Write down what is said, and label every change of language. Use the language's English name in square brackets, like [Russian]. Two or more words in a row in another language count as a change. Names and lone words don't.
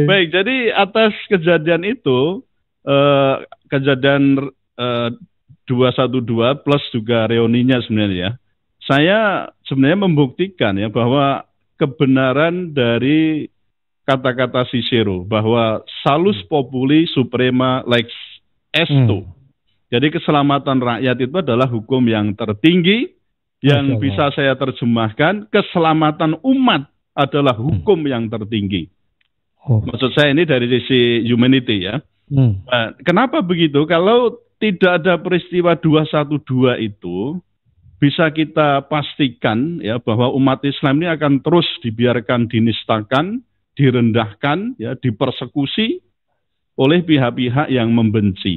[Indonesian] Baik, jadi atas kejadian itu, kejadian 212 plus juga reuninya sebenarnya, saya sebenarnya membuktikan ya bahwa kebenaran dari kata-kata Cicero bahwa [Latin] salus populi suprema lex esto. [Indonesian] Jadi keselamatan rakyat itu adalah hukum yang tertinggi, yang bisa saya terjemahkan keselamatan umat adalah hukum yang tertinggi. Maksud saya ini dari sisi humanity ya. Nah, kenapa begitu? Kalau tidak ada peristiwa 212 itu, bisa kita pastikan ya bahwa umat Islam ini akan terus dibiarkan dinistakan, direndahkan, ya, dipersekusi oleh pihak-pihak yang membenci.